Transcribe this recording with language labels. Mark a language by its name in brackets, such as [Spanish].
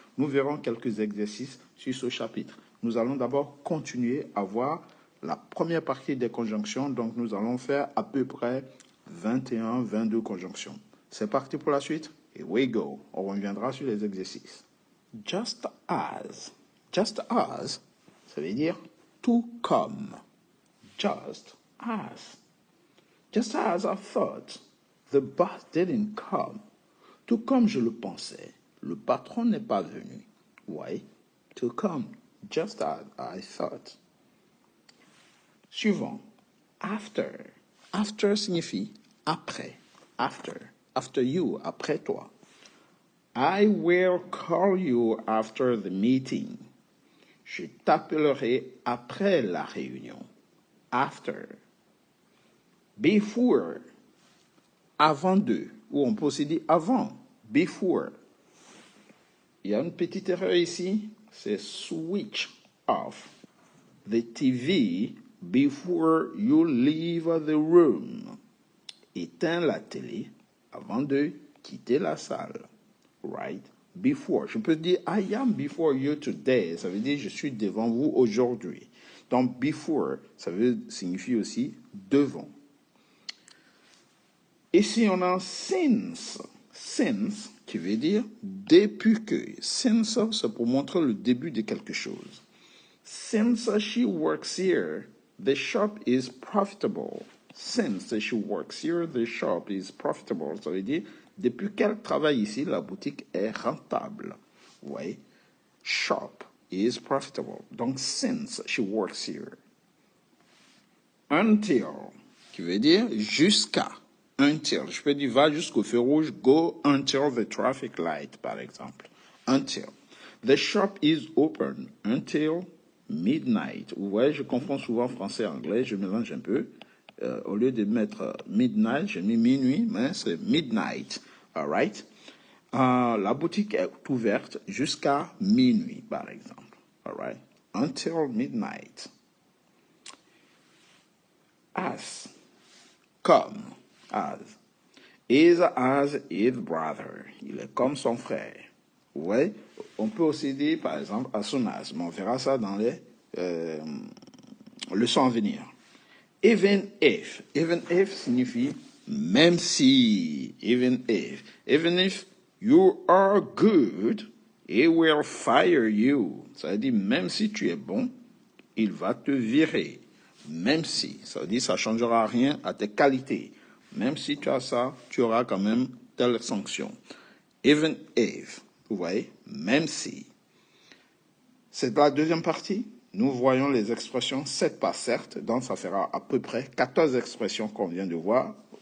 [French] nous verrons quelques exercices sur ce chapitre. Nous allons d'abord continuer à voir la première partie des conjonctions. Donc, nous allons faire à peu près 21, 22 conjonctions. C'est parti pour la suite. [English] Here we go. [French] On reviendra sur les exercices. [English] Just as. Just as, [French] ça veut dire tout comme. [English] Just as. Just as I thought, the boss didn't come. [French] Tout comme je le pensais, le patron n'est pas venu. [English] Why? To come, just as I thought. [French] Suivant. After. After signifie après. After. [English] After you, [French] après toi. [English] I will call you after the meeting. [French] Je t'appellerai après la réunion. After. Before. Avant de. Ou on peut aussi dire avant. Before. Il y a une petite erreur ici. [English] C'est switch off the TV before you leave the room. [French] Éteins la télé avant de quitter la salle. [English] Right? [French] Before. Je peux dire [English] I am before you today. [French] Ça veut dire je suis devant vous aujourd'hui. Donc before, ça veut signifier aussi devant. Ici on a since. Since, qui veut dire depuis que. Since, c'est pour montrer le début de quelque chose. [English] Since she works here, the shop is profitable. Since she works here, the shop is profitable. [French] Ça veut dire, depuis qu'elle travaille ici, la boutique est rentable. [English] Oui. Shop is profitable. Donc, since she works here. [French] Until, qui veut dire jusqu'à. Until. Je peux dire va jusqu'au feu rouge, [English] go until the traffic light, [French] par exemple. [English] Until. The shop is open until midnight. [French] Ouais, je confonds souvent français et anglais, je mélange un peu. Au lieu de mettre midnight, j'ai mis minuit, mais c'est midnight. [English] All right? [French] La boutique est ouverte jusqu'à minuit, par exemple. [English] All right? Until midnight. As. Comme. As. Is as his brother. [French] Il est comme son frère. Ouais. On peut aussi dire, par exemple, [English] as soon as. [French] Mais on verra ça dans les leçons à venir. Even if. Even if signifie même si. [English] Even if. Even if you are good, he will fire you. [French] Ça veut dire même si tu es bon, il va te virer. Même si. Ça veut dire ça ne changera rien à tes qualités. Même si tu as ça, tu auras quand même telle sanction. Even if. Vous voyez? Même si. C'est la deuxième partie. Nous voyons les expressions 7 par certes, donc ça fera à peu près 14 expressions qu'on vient de voir.